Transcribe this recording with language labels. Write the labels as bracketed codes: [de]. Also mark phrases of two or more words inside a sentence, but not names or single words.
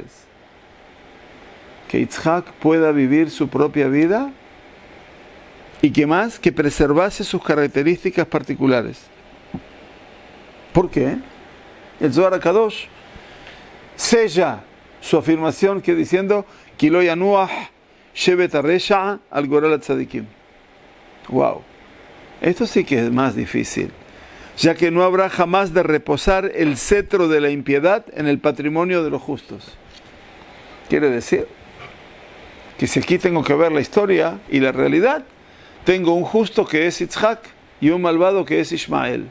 [es] Que Yitzhak pueda vivir su propia vida y que más, que preservase sus características particulares. ¿Por qué? El Zohar HaKadosh sella su afirmación que diciendo [he] כי לא ינוח שבט הרשע על גורל הצדיקים. [es] Wow, esto sí que es más difícil, ya que no habrá jamás de reposar el cetro de la impiedad en el patrimonio de los justos. Quiere decir que si aquí tengo que ver la historia y la realidad, tengo un justo que es Yitzhak y un malvado que es Ishmael.